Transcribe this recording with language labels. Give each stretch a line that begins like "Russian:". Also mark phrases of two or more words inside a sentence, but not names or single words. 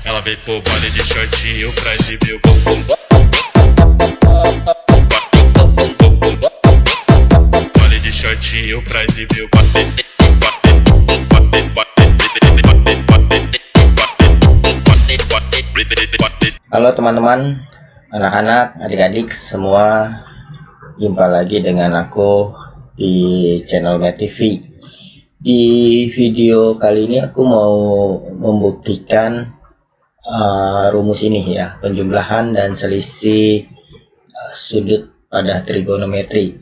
Portuguese: Ela veio pro baile de shortinho pra exibir o bumbum. Baile de shortinho pra exibir o
Indonesian: Halo teman-teman, anak-anak, adik-adik semua, jumpa lagi dengan aku di channel Matt TV. Di video kali ini aku mau membuktikan rumus ini ya, penjumlahan dan selisih sudut pada trigonometri.